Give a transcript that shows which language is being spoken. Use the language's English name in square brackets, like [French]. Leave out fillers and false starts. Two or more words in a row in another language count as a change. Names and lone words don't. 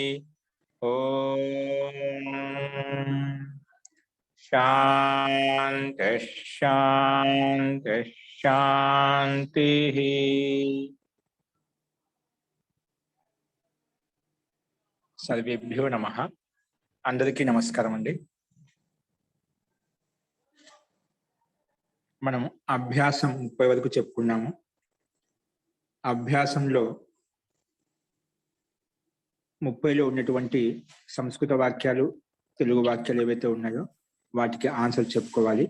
[Sanskrit] ओम शांति शांति शांति। सर्वेभ्यो नमः। [Telugu] అందరికీ నమస్కారం అండి। మనము అభ్యాసం 30 వరకు చెప్పుకున్నాము. అభ్యాసంలో 30లో ఉన్నటువంటి సంస్కృత వాక్యాలు, తెలుగు వాక్యాలు ఏవైతే ఉన్నాయో వాటికి ఆన్సర్ చెప్పుకోవాలి.